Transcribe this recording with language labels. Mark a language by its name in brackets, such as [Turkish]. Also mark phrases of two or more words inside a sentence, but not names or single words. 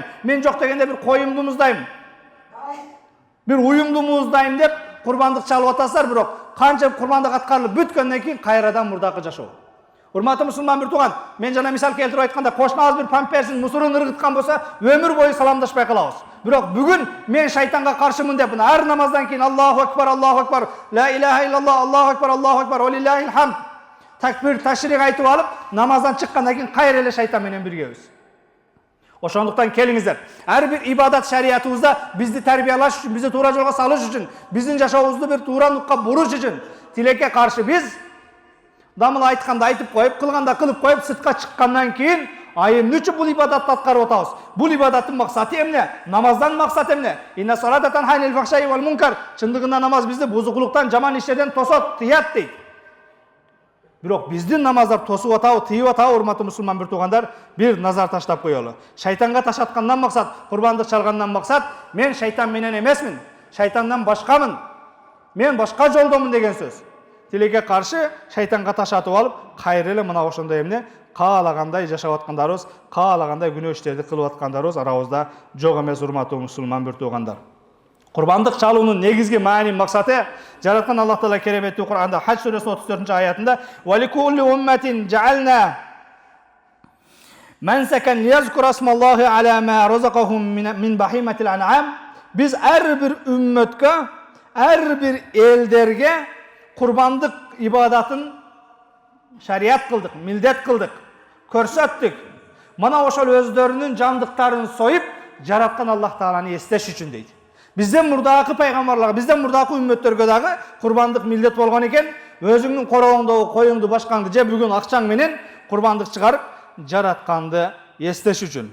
[Kyrgyz] Мен жок дегенде бир коюмду муздайм. Бир уюмду муздайм деп курбандык чалып атасыздар, бирок канча курбандык аткарылып бүткөндөн кийин кайрадан мурдакы жашоо. Урматтуу мусулман бир тууган, мен жана мисал келтирип айтканда, кошунабыз бир памперсин мусурун ыргыткан болсо, өмүр бою саламдашпай калабыз. Бирок бүгүн мен шайтанга каршымын деп, ар намаздан кийин [Arabic] الله أكبر لا إله إلا الله الله أكبر ولله الحمد. [Kyrgyz] Такбир, ташрих айтып алып, намаздан чыккандан кийин кайра эле шайтан менен биргебиз. Ошондуктан келиңиздер, ар бир ибадат шариятыбызда бизди тарбиялаш үчүн, бизди туура жолго салыш үчүн, биздин жашообузду бир туура нукка буруш үчүн тилекке каршы биз дамыл айтканда айтып коюп, кылганда кылып коюп, сыртка чыккандан кийин эмне үчүн бул ибадатты аткарып атабыз? Бул ибадаттын максаты эмне? Намаздан максат эмне? [Arabic] إن الصلاة تنهى عن الفحشاء والمنكر. [Kyrgyz] Чындыгында намаз бизди бузукулуктан, жаман иштерден тосот, тыят дейт. Бирок биздин намаздар тосуп атабы, тыйып атабы, урматтуу мусулман бир туугандар, бир назар таштап коелу. Шайтанга ташаткандан максат, курбандык чалгандан максат, мен шайтан менен эмесмин, шайтандан башкамын, мен башка жолдомун деген сөз. Тилекке каршы шайтанга ташатып алып, кайра эле мына ошондой эмне каалагандай жашап аткандарыбыз, каалагандай күнөө иштерди кылып аткандарыбыз арабызда жок эмес, урматтуу мусулман бир туугандар. Курбандык чалуунун негизги маани максаты, жараткан Аллах Таала кереметтүү Кур'анда Хадж сүрөсүнүн 34-аятында [Arabic] «ولكل أمة جعلنا منسكا ليذكروا اسم الله على ما رزقهم من بهيمة الأنعام». [Kyrgyz] Биз ар бир үммөткө, ар бир элдерге курбандык ибадатын шариат кылдык, милдет кылдык, көрсөттүк. Мына ошол өздөрүнүн жандыктарын союп жараткан Аллах Тааланы эстеш үчүн дейди. Бизден мурдагы пайгамбарлар, бизден мурдагы үммөттөргө дагы курбандык милдет болгон экен, өзүңдүн короондогу коюңду башкандай же бүгүн акчаң менен курбандык чыгарып жараткандын эстеш үчүн.